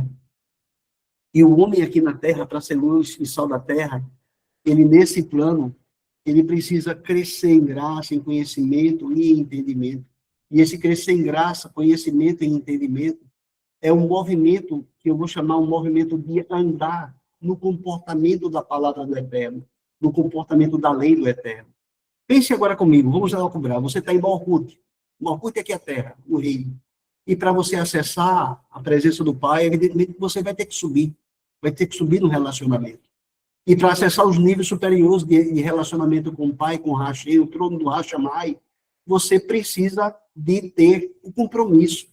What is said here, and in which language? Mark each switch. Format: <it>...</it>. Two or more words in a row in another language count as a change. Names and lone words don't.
<pt>E o homem aqui na terra, para ser luz e sal da terra, ele nesse plano, ele precisa crescer em graça, em conhecimento e em entendimento. E esse crescer em graça, conhecimento e entendimento é um movimento que eu vou chamar um movimento de andar no comportamento da palavra do Eterno, no comportamento da lei do Eterno. Pense agora comigo, vamos lá cobrar. Você está em Malkut. Malkut é aqui a terra, o reino. E para você acessar a presença do Pai, evidentemente você vai ter que subir. Vai ter que subir no relacionamento. E para acessar os níveis superiores de relacionamento com o Pai, com o Hashei, o trono do Hashamai, você precisa de ter o compromisso.</pt>